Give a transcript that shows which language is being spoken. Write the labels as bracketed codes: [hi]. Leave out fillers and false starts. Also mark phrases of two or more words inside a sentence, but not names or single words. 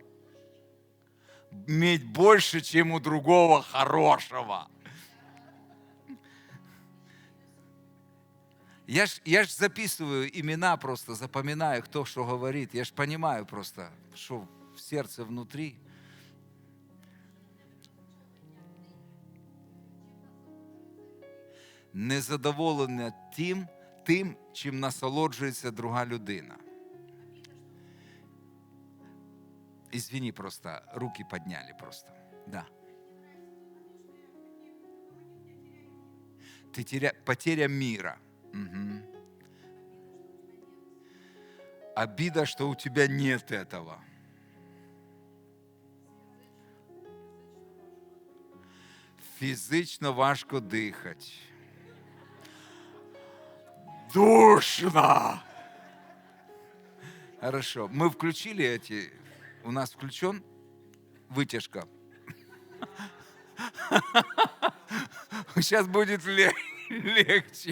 [ru] Иметь больше, чем у другого хорошего. Я ж записываю имена просто, запоминаю, кто что говорит. Я ж понимаю просто, что в сердце внутри. [uk] Незадоволення тим, чим насолоджується друга людина. [ru] Извини, просто руки подняли просто. Да. Потеря мира. Угу. Обида, что у тебя нет этого. [uk] Фізично важко дихати. [ru] Душно! Хорошо. Мы включили эти... У нас включен вытяжка. Сейчас будет легче.